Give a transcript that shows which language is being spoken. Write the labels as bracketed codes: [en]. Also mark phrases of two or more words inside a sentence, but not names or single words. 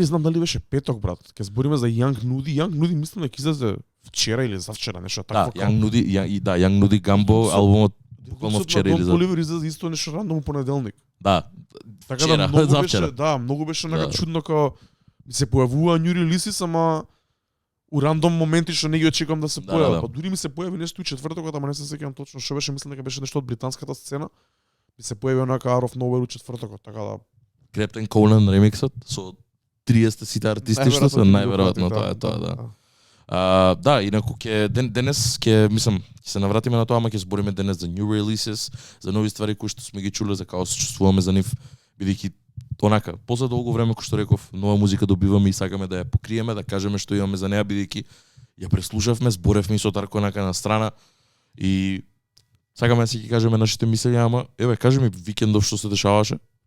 [mk] Не знам дали беше петок, брат. Ке збориме за Young Nudy. Young Nudy мислам дека излезе вчера или завчера, нешто такво. Да, Young Nudy Gumbo албумот буквално вчера или завчера. Поливер излезе исто нешто рандом понеделник. Да. Така да многу беше нека чудно као ми се појавува [en] new releases, [mk] ама у рандом моменти што не ги очекувам да се појават. Па дури ми се појави нешто и четвртокот, ама не се сеќавам точно што беше, мислам дека беше нешто од британската сцена. Ми се појави онака [en] Out of Nowhere [mk] у четвртокот, така да Крептен Колен ремиксот со 30 сите артисти што се најверојатно тоа е тоа, да. Да, инаку денес ќе мислам ќе се навратиме на тоа, ама ќе збориме денес за [en] new releases, [mk] за нови ствари кои што сме ги чуле, за како се чувствуваме за нив, бидејќи онака, после долго време, кој што реков, нова музика добиваме и сакаме да ја покриеме, да кажеме што имаме за неа, бидејќи ја преслушавме, зборевме и со Дарко онака на страна и сакаме да си ги кажеме нашите мисли, ама еве, кажи ми викендов што се дешаваше.